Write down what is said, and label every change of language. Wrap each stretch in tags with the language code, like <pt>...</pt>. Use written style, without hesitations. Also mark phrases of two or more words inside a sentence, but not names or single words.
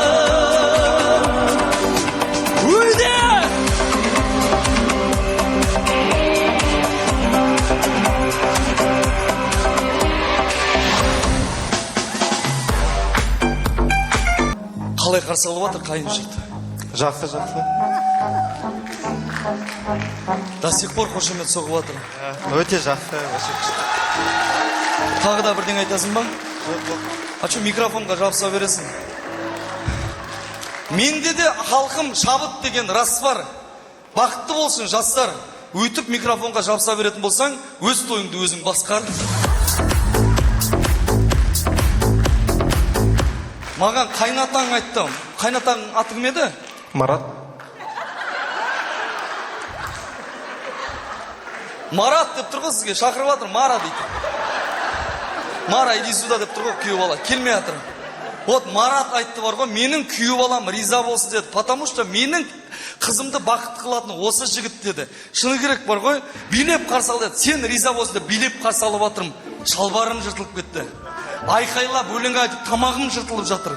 <kk>Үйде! Қалай қарсы алып жатыр қайын жұрт? Жақсы.</kk> <ru>До сих пор</ru> <kk>қошемет соғып жатыр. Өте жақсы. Тағы да бірден айтасың ба?</kk> <ru>А че</ru> <kk>микрофонға жабыса бересің? Менде де халқым шабыт деген рас бар. Бақытты болсын жастар. Өйтіп микрофонға жабыса беретін болсаң, өз тойыңды өзің басқар. Маған қайнатаң айттым. Қайнатаң аты кім еді? Марат. Марат деп тұр ғой сізге, шақырып жатыр, Мара дейді. Мара,</kk> <ru>иди сюда</ru> <kk>деп тұр ғой, күйеу бала, келмей жатыр. Вот Марат айтты бар ғой, менің күйеу балам риза болсын деді,</kk> <ru>потому что</ru> <kk>менің қызымды бақыт қылатын осы жігіт деді. Шыны керек бар ғой, билеп қарсы ал деді. Сен риза болсын деп билеп қарсы алып жатырмын. Шалбарым жыртылып кетті. Айқайлап өлең айтып тамағым жыртылып жатыр.</kk>